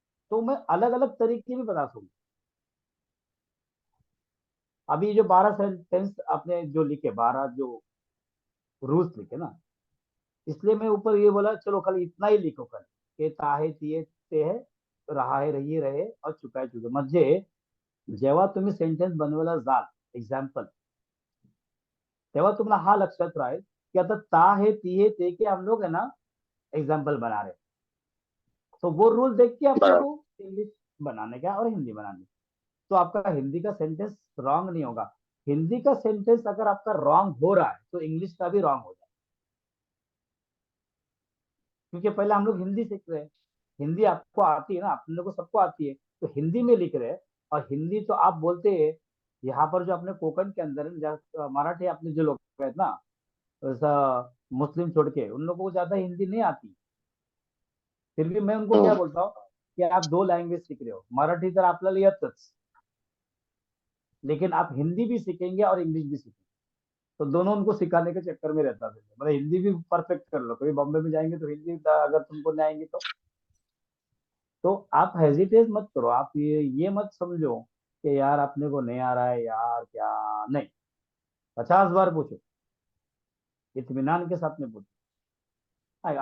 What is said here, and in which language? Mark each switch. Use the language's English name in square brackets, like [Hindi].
[Hindi] तो मैं अलग अलग तरीके भी बता सकूँ. अभी जो 12 सेंटेंस आपने जो लिखे, 12 जो रूल्स लिखे ना, इसलिए मैं ऊपर ये बोला चलो खाली इतना ही लिखो कल, के ताहे तिये ते है, रहा है रही रहे, और चुका है चुका. [Marathi] म्हणजे जेव्हा तुम्ही सेंटेन्स बनवायला जाल, एक्झाम्पल, तेव्हा तुम्हाला हा लक्षात राहील की आता [Hindi] ता है ती है ते के हम लोग है ना एग्जाम्पल बना रहे. तो वो रूल देख के अपने बराबर. को इंग्लिश बनाने का और हिंदी बनाने का. तो आपका हिंदी का सेंटेंस रॉन्ग नहीं होगा. हिंदी का सेंटेंस अगर आपका रॉन्ग हो रहा है, तो इंग्लिश का भी रॉन्ग हो जाए. क्योंकि पहले हम लोग हिंदी सीख रहे हैं, हिंदी आपको आती है ना, अपने को सबको आती है, तो हिंदी में लिख रहे हैं. और हिंदी तो आप बोलते हैं, यहाँ पर जो अपने कोकण के अंदर मराठी अपने जो लोग हैं ना, ऐसा मुस्लिम छोड़ के, उन लोगों को ज्यादा हिंदी नहीं आती. फिर भी मैं उनको क्या हम्म. बोलता हूँ कि आप 2 लँग्वेज सीख रहे हो, [Marathi] मराठी तर आपल्याला येतच, [Hindi] लेकिन आप हिंदी भी सीखेंगे और इंग्लिश भी सीखेंगे, तो दोनों उनको सिखाने के चक्कर में रहता है। मतलब हिंदी भी परफेक्ट कर लो, कभी बॉम्बे में जाएंगे तो हिंदी अगर तुमको नहीं आएंगी तो आप हेजिटेट मत करो। आप ये मत समझो कि यार अपने को नहीं आ रहा है यार, क्या नहीं, 50 बार पूछो, इत्मीनान के साथ में पूछो।